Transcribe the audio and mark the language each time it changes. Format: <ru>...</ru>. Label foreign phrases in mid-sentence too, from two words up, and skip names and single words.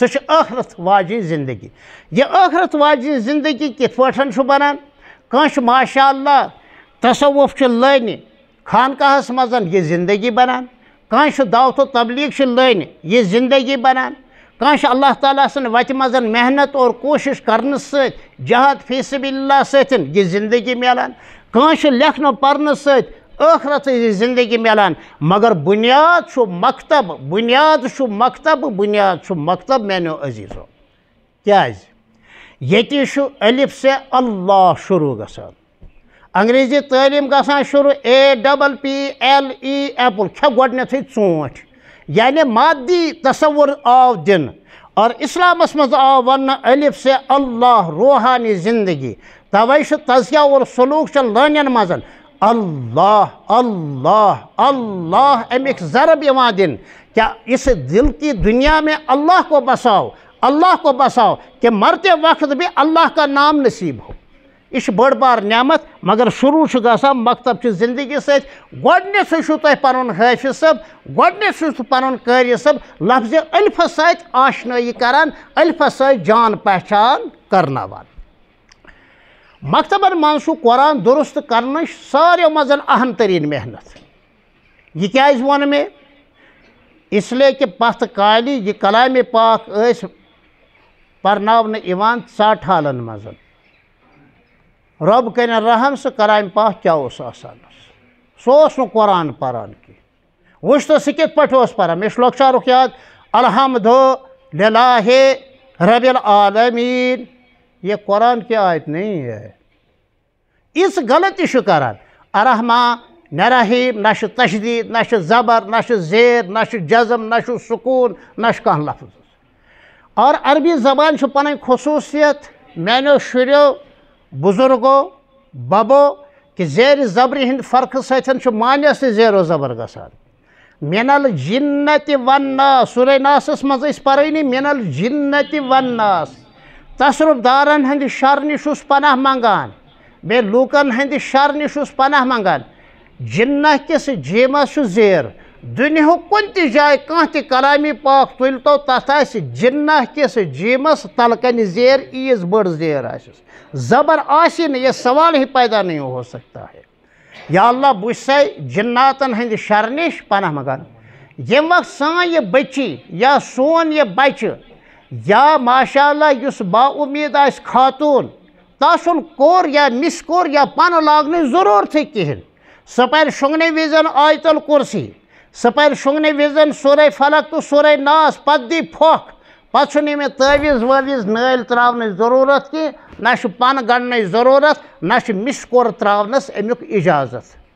<ks>چھِ ٲخرت واجِنۍ زندگی یہِ ٲخرت واجِنۍ زندگی کِتھ پٲٹھۍ چھُ بنان کٲنٛسہِ چھُ</ks> <ar>ماشاء اللہ</ar> <ks>تصوُف چھُ لٲنہِ خانقاہس منٛز یہِ زندگی بنان کٲنٛسہِ چھُ دعوت و تبلیغ چھِ لٲنہِ یہِ زندگی بنان کٲنٛسہِ چھُ اللہ تعالیٰ سٕنٛدِ وتہِ منٛز محنت اور کوٗشش کرنہٕ سۭتۍ</ks> <ar>جہاد فی سبیل اللہ</ar> <ks>سۭتۍ یہِ زندگی میلان کٲنٛسہِ چھُ لیکھنہٕ پرنہٕ سۭتۍ آخرت زندگی ملان مگر بنیاد چھو مکتب بنیاد چھو مکتب بنیاد چھو مکتب میانو عزیزو کیاز یتی چھو</ks> <ur>الف سے اللہ</ur> <ks>شروع گسان انگریزی تعلیم گسان شروع APPLE ایپل کھا گۄڈنیتھٕے ژوٗنٛٹھۍ یعنی مادی تصور آو دن اور اسلامس مز آو ون</ks> <ur>الف سے اللہ</ur> <ks>روحانی زندگی توے چھ تزکیہ اور سلوک چھ لٲنین مزن اللہ اللہ اللہ امیک ضرب یوان</ks> <ur>دن کیا اس دل کی دنیا میں اللہ کو بساؤ کہ مرتے وقت بھی اللہ کا نام نصیب ہو یہ</ur> <ks>بڑ بار نعمت مگر شروع گژھان مکتب چہ زندگی ست گۄڈنیتھٕے چھُو تۄہہِ پنُن حافظ صٲب گۄڈنیتھٕے چھُ پنُن قٲری صٲب لفظ الفس سۭتۍ آشنٲیی کران الفس سۭتۍ جان پہچان کرناوان مکتبن منٛز چھُ قرآن درست کرنٕچ ساروِیو منٛز اہم ترین محنت یہ کیازِ ووٚن مےٚ</ks> <ur>اس لیے کہ</ur> <ks>پتھ کالہِ یہ کلامِ پاک ٲسۍ پرناونہٕ یِوان ژٹ حالن منٛز رب کرن رحم سہ کلام پاک کیا اوس آسان سہ اوس نہٕ قرآن پران کینٛہہ وٕچھ تہٕ سہ کِتھ پٲٹھۍ اوس پران مےٚ چھُ لۄکچارُک یاد</ks> <ar>الحمد للہ رب العالمین</ar> <ur>یہ قرآن کی آیت نہیں ہے</ur> <ks>اس غلطی چھُ کران الرحمٰن نہ رحیم نہ چھُ تشدید نہ چھُ زبر نہ چھُ زیر نہ چھُ جزم نہ چھُ سکون نہ چھُ کانٛہہ لفظ اور عربی زبان چھُ پنٕنۍ خصوصیت میانیو شُریو بزرگو ببو کہ زیر زبر ہند فرق سۭتۍ چھُ معنیس تہِ زیر و زبر گژھان</ks> <ar>من الجنت والناس</ar> <ks>سورہ ناسس منٛز ٲسۍ پرٲنی</ks> <ar>من الجنت والناس</ar> <ks>تصرف دارن ہند شر نش چھُس پناہ منگان بیٚیہِ لوٗکن ہند شر نش چھُس پناہ منگان جنہ کس جیمس چھُ زیر دُنیہُک کُنہِ تہِ جایہِ کانٛہہ تہِ کلامی پاک تُلۍ تو تتھ آسہِ جنہ کس جیمس تلکنہِ زیر عیٖژ بٔڑ زیر آسٮ۪س زبر آسی نہٕ</ks> <ur>یہ سوال ہی پیدا نہیں ہو سکتا ہے</ur> <ks>یا اللہ بہٕ چھُسے جناتن ہند شر نش پناہ منگان ییٚمہِ وقت سٲنۍ یہ بچی یا سون یہ بچہ یا</ks> <ar>ماشاء اللہ</ar> <ks>یُس با امید آسہِ خاتون تس چھُنہٕ کوٚر یا مِس کوٚر یا پن لاگنٕچ ضروٗرتھٕے کِہیٖنۍ سۄ پرِ شۄنٛگنہٕ وِزِ آیت الکُرسی سۄ پرِ شۄنٛگنہٕ وِزِ سورہ فلق تہٕ سورہ ناس پتہٕ دی پھۄکھ پتہٕ چھُنہٕ أمِس تٲویٖز وٲویٖز نٲلۍ ترٛاونٕچ ضروٗرت کینٛہہ نہ چھُ پن گنٛڈنٕچ ضروٗرت نہ چھُ مِس کوٚر ترٛاونس امیُک اجازت</ks>